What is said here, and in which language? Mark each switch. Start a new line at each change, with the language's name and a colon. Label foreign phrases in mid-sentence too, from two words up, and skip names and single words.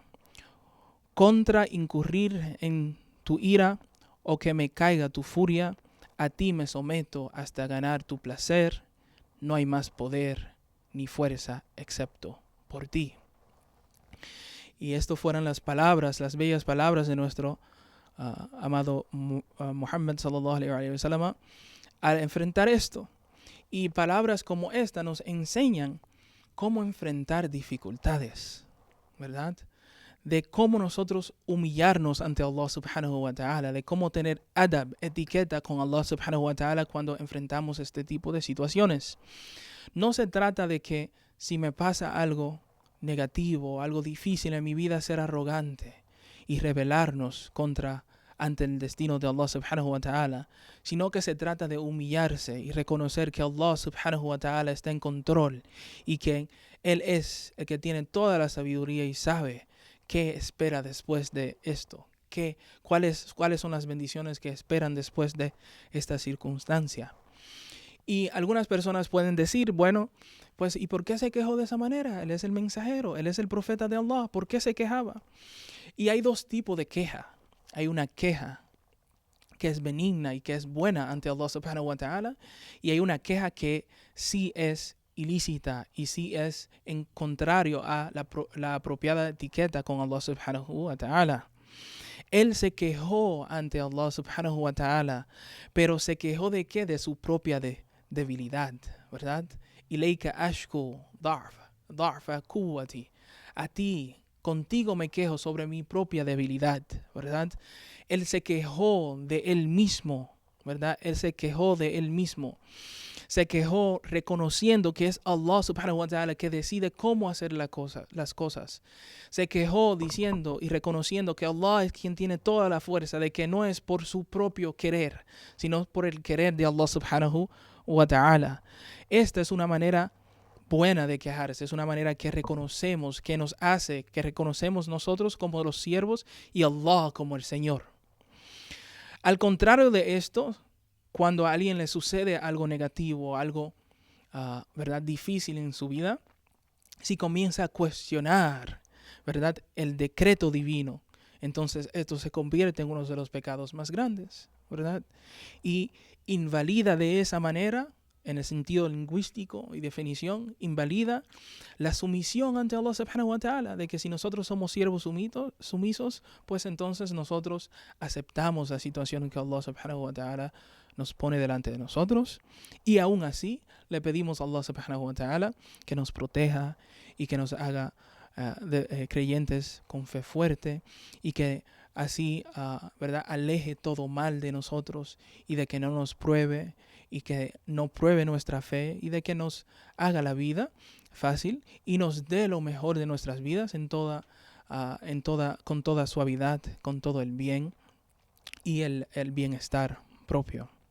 Spanish: Contra incurrir en tu ira o que me caiga tu furia, a ti me someto hasta ganar tu placer. No hay más poder ni fuerza excepto por ti. Y esto fueron las palabras, las bellas palabras de nuestro amado Muhammad
Arabic: صلى الله عليه وسلم
Spanish: al enfrentar esto. Y palabras como esta nos enseñan cómo enfrentar dificultades, ¿verdad? De cómo nosotros humillarnos ante Allah
Arabic: سبحانه وتعالى,
Spanish: de cómo tener adab, etiqueta con Allah
Arabic: سبحانه وتعالى
Spanish: cuando enfrentamos este tipo de situaciones. No se trata de que si me pasa algo negativo, algo difícil en mi vida, ser arrogante y rebelarnos contra ante el destino de Allah
Arabic: سبحانه وتعالى,
Spanish: sino que se trata de humillarse y reconocer que Allah
Arabic: سبحانه وتعالى
Spanish: está en control y que Él es el que tiene toda la sabiduría y sabe qué espera después de esto, cuáles son las bendiciones que esperan después de esta circunstancia. Y algunas personas pueden decir, bueno, pues ¿y por qué se quejó de esa manera? Él es el mensajero, Él es el profeta de Allah, ¿por qué se quejaba? Y hay dos tipos de queja. Hay una queja que es benigna y que es buena ante Allah
Arabic: سبحانه وتعالى,
Spanish: y hay una queja que sí es ilícita y sí es en contrario a la apropiada etiqueta con Allah
Arabic: سبحانه وتعالى.
Spanish: Él se quejó ante Allah
Arabic: سبحانه وتعالى,
Spanish: pero se quejó de qué? De su propia debilidad, ¿verdad?
Arabic: إليك أشكو ضعف قوتي.
Spanish: A ti, contigo me quejo sobre mi propia debilidad, ¿verdad? Él se quejó de él mismo, ¿verdad? Él se quejó de él mismo. Se quejó reconociendo que es Allah
Arabic: سبحانه وتعالى
Spanish: que decide cómo hacer las cosas. Se quejó diciendo y reconociendo que Allah es quien tiene toda la fuerza, de que no es por su propio querer, sino por el querer de Allah
Arabic: سبحانه وتعالى.
Spanish: Esta es una manera buena de quejarse, es una manera que reconocemos, que nos hace, que reconocemos nosotros como los siervos y Allah como el Señor. Al contrario de esto, cuando a alguien le sucede algo negativo, algo ¿verdad? Difícil en su vida, si comienza a cuestionar, ¿verdad? El decreto divino, entonces esto se convierte en uno de los pecados más grandes, ¿verdad? Y invalida de esa manera, en el sentido lingüístico y definición, invalida la sumisión ante Allah
Arabic: سبحانه وتعالى,
Spanish: de que si nosotros somos siervos sumisos, pues entonces nosotros aceptamos la situación en que Allah
Arabic: سبحانه وتعالى
Spanish: nos pone delante de nosotros, y aún así le pedimos a Allah
Arabic: سبحانه وتعالى
Spanish: que nos proteja y que nos haga creyentes con fe fuerte, y que así ¿verdad? Aleje todo mal de nosotros, y de que no nos pruebe y que no pruebe nuestra fe, y de que nos haga la vida fácil y nos dé lo mejor de nuestras vidas con toda suavidad, con todo el bien y el bienestar propio.